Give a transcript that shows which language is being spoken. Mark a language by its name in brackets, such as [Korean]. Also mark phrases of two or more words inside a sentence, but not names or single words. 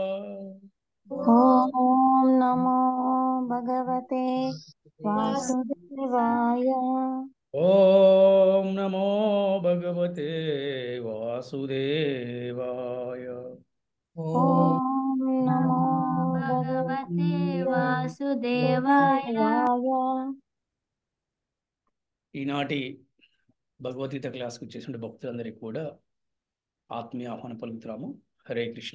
[Sanskrit] ॐ नमो भगवते वासुदेवाय। ओम नमो भगवते वासुदेवाय। ॐ नमो भगवते वासुदेवाय। वासुदेवाय। [Telugu] ఈనాటి భగవద్గీత క్లాస్కి వచ్చేసిన భక్తులందరికీ కూడా ఆత్మీయ ఆహ్వానం పలుకుతున్నాము. [Sanskrit] హరే కృష్ణ.